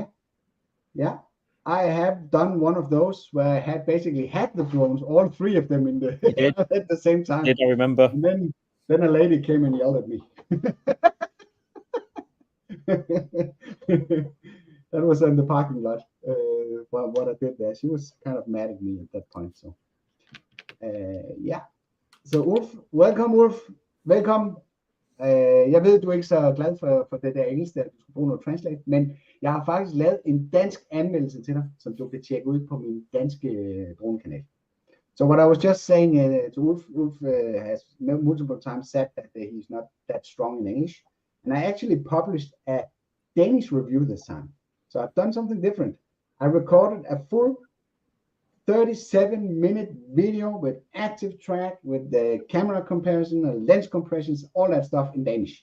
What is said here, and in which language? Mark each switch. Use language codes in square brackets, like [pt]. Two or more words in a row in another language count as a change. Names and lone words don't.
[en] Yeah, I have done one of those where I had basically had the drones, all three of them in the at the same time. Did I remember? And then a lady came and yelled at me. That was in the parking lot. What I did there, she was kind of mad at me at that point. So, yeah. [da] Så Ulf, welcome Ulf, velkommen. Jeg ved, du er ikke så glad for det der engelsk, at du skal bruge noget translate, men jeg har faktisk lavet en dansk anmeldelse til dig, som du kan tjekke ud på min danske dronekanal. [en] So what I was just saying to Ulf has multiple times said that he's not that strong in English, and I actually published a Danish review this time. So I've done something different. I recorded a full 37-minute video with active track, with the camera comparison, lens compressions, all that stuff in Danish.